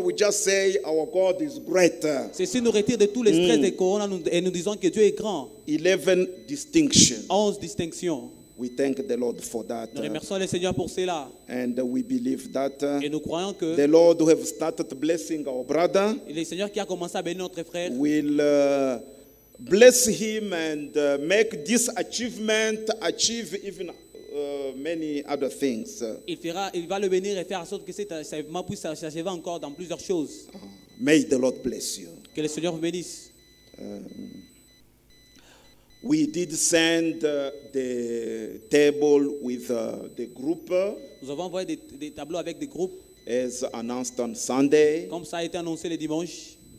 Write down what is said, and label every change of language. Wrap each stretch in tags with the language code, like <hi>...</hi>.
<en>We just say our God is great.</en> <fr>Ceci nous retire de tous les stress de Corona et nous disons que Dieu est grand.</fr> <en>11 distinctions.</en> <fr>11 distinctions.</fr> <en>We thank the Lord for that.</en> <fr>Nous remercions le Seigneur pour cela.</fr> <en>And we believe that</en> <fr>Et nous croyons que</fr> <en>the Lord who have started blessing our brother</en> <fr>le Seigneur qui a commencé à bénir notre frère</fr> <en>will bless him and make this achievement achieve even many other things.</en> <fr>il va le bénir et faire en sorte que cet achievement puisse s'achever encore dans plusieurs choses.</fr> <en>May the Lord bless you.</en> <fr>Que le Seigneur vous bénisse.</fr> <en>We did send the table with the group</en> <fr>Nous avons envoyé des tableaux avec des groupes,</fr> <en>as announced on Sunday.</en> <fr>comme ça a été annoncé le dimanche.</fr>